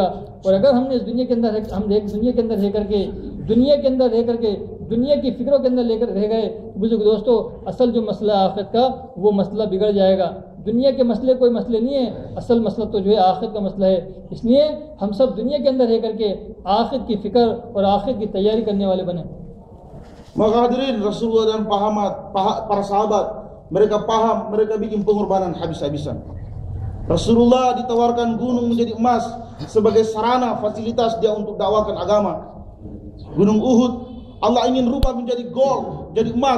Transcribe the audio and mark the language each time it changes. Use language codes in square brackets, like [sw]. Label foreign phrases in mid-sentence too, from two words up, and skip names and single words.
[hi] और अगर हमने इस दुनिया के अंदर दुनिया के अंदर रह करके दुनिया की फिक्रों के अंदर लेकर रह गए, बुजुर्ग दोस्तों, असल जो मसला है आखिरत का, वो मसला बिगड़ जाएगा। दुनिया के मसले कोई मसले नहीं है, असल मसला तो जो है आखिरत का मसला है। इसलिए हम सब दुनिया के अंदर रह करके आखिरत की फिक्र और आखिरत की तैयारी करने वाले बने। [id] Maka hadirin, Rasulullah dan para sahabat, mereka paham, mereka bikin pengorbanan habis-habisan. Rasulullah ditawarkan gunung menjadi emas sebagai sarana fasilitas dia untuk dakwakan agama. Gunung Uhud Allah ingin rubah menjadi gold, jadi emas.